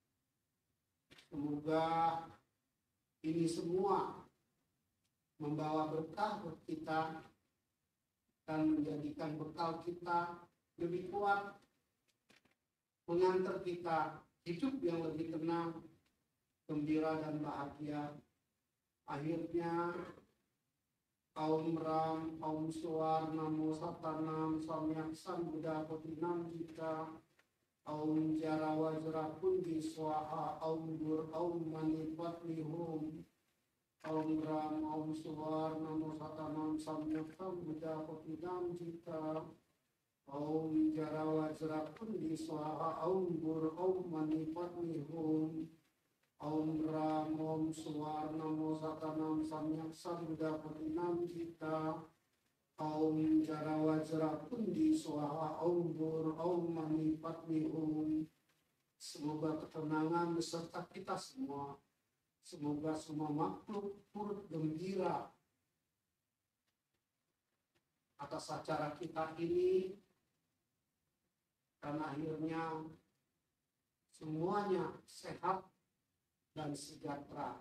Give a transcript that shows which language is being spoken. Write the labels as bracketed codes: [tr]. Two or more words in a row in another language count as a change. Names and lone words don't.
[id] Semoga ini semua membawa berkah buat kita dan menjadikan bekal kita lebih kuat, mengantar kita hidup yang lebih tenang, gembira dan bahagia. [sa] Akhirnya Aum Ram, Aum Suar, Namo Satanam, Samyak Sambuddha Potinam Jika, Aum Jara Wajra Pundi Swaha, Aum Dur, Aum Mani Patni Hum, Aum Ram, Aum Suar, Namo Satanam, Samyak Sambuddha Potinam Jika, Aum Jara Wajra Pundi Swaha, Aum Dur, Aum Mani Patni Hum, Aum Ram, Aum Suar, Namo Satanam, Samyak Sambuddha Potinam Jika, Aum Jara Wajra Pundi Swaha, Aum Dur, Aum Mani Patni Hum. [id] Semoga ketenangan beserta kita semua. Semoga semua makhluk turut gembira atas acara kita ini dan akhirnya semuanya sehat dan sejahtera.